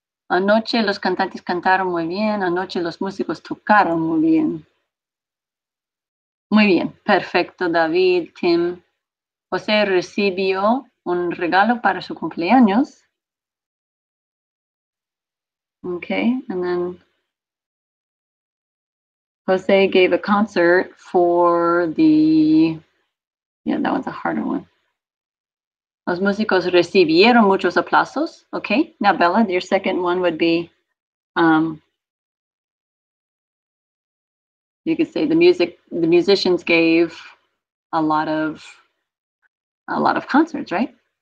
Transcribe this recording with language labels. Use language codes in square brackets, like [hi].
[es] Anoche los cantantes cantaron muy bien. Anoche los músicos tocaron muy bien. Muy bien. Perfecto, David, Tim. José recibió un regalo para su cumpleaños. [en] Okay, and then Jose gave a concert for the, yeah, that one's a harder one. [es] Los músicos recibieron muchos aplausos. [en] Okay, now Bella, your second one would be, you could say the musicians gave a lot of concerts, right?